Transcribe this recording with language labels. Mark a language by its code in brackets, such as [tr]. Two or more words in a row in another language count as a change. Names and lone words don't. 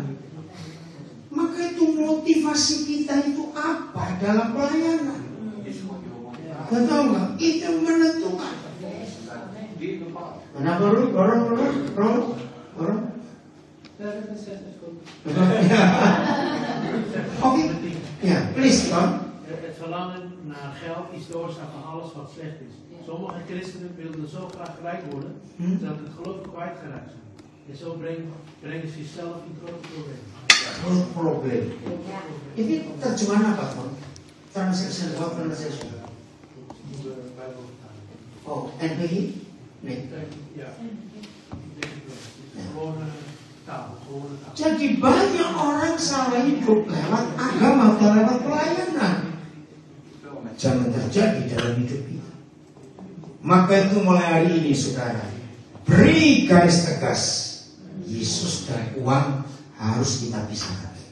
[id] Maka itu motivasi kita itu apa dalam pelayanan? Gak tahu nggak? Itu yang menentukan. Kenapa baru? Oke, [nl] ja, please, Tom. Het verlangen naar geld is de oorzaak van alles wat slecht is. Sommige christenen wilden zo graag rijk worden, dat het geloof kwijtgeraakt zijn. En zo brengen ze zichzelf in grote problemen. Groot probleem. [id] Ini terjemahan apa, Tom? [en] Translation, what translation? [nl] Oh, NBG? Nee. Ja. Gewone taal. [id] Jadi banyak orang salah hidup lewat agama atau lewat pelayanan. Jangan terjadi dalam hidup kita. Maka itu mulai hari ini, saudara, beri garis tegas. Yesus dan uang harus kita pisahkan.